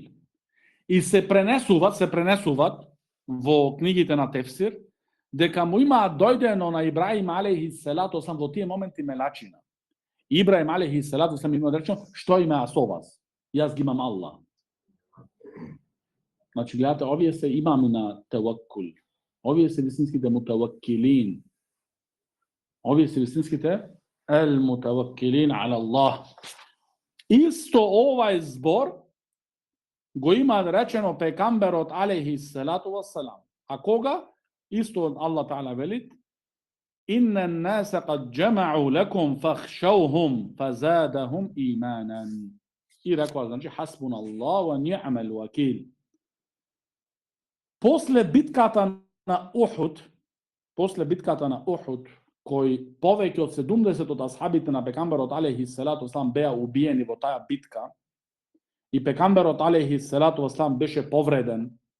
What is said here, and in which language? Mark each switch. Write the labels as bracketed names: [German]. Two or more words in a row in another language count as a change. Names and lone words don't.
[Macedonian] И се пренесуваат во книгите на тефсир, дека му има дојдено на Ибраим [Arabic] عليه الصلاة والسلام [Macedonian] во тие моменти мелачина. Ибраим [Arabic] عليه الصلاة والسلام [Macedonian] има речено, што има со вас? Јас ги имам Аллах. Значи, гледате, овие се имами на таваккул. Овие се вистинските мутаваккилин. Овие се вистинските [Arabic] متوكلين على الله. [Macedonian] Исто овај збор го има речено пекамберот [Arabic] عليه الصلاة والسلام. [Macedonian] А кога? Исто од Аллах таала велит: [Arabic] إن الناس قد جمعوا لكم فاخشوهم فزادهم إيمانا. [Macedonian] И рекоа, значи, [Arabic] حسبنا الله ونعم الوكيل. [Macedonian] После битката на Ухуд, кој повеќе од 70 од асхабите на пекамберот [Arabic] عليه الصلاة والسلام [Macedonian] беа убиени во таа битка и пекамберот [Arabic] عليه الصلاة والسلام [Macedonian] беше повреден.